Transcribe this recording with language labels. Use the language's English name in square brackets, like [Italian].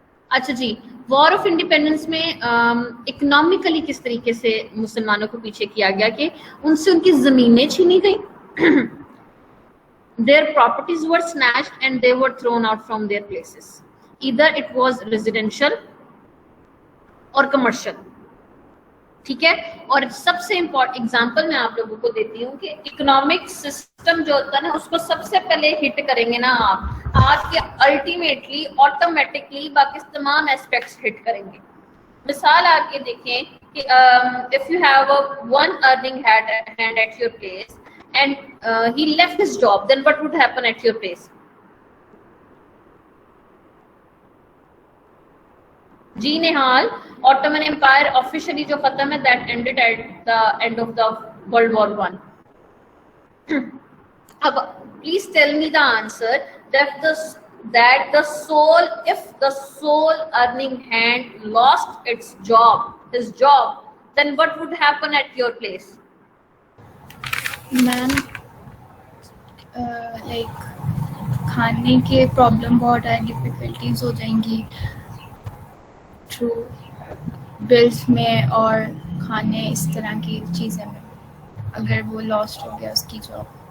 [Urdu] اچھا جی, war of independence میں economically کس طریقے سے مسلمانوں کو پیچھے کیا گیا کہ ان سے ان کی زمینیں چھینی گئیں. [English] Their properties were snatched and they were thrown out from their places. Either it was residential or commercial. [Urdu] ٹھیک ہے. اور سب سے امپورٹنٹ ایگزامپل میں آپ لوگوں کو دیتی ہوں کہ اکنامک سسٹم جو ہوتا ہے نا, اس کو سب سے پہلے ہٹ کریں گے نا آپ کے الٹیمیٹلی آٹومیٹکلی باقی تمام ایسپیکٹس ہٹ کریں گے. مثال آپ کے دیکھیں کہ [English] if you have one earning hand at your place and he left his job, then what would happen at your place? جی Nihal, Ottoman Empire officially [Urdu] جو ختم ہے [English] that ended at the end of the World War I. اب please tell me the answer that the sole, if the sole earning hand lost his job, then what would happen at your place? [Urdu] Ma'am like کھانے کے problem بہت ہے, difficulties ہو جائیں گی through bills میں اور کھانے اس طرح کی چیزیں میں, اگر وہ لاسٹ ہو گیا اس کی جاب.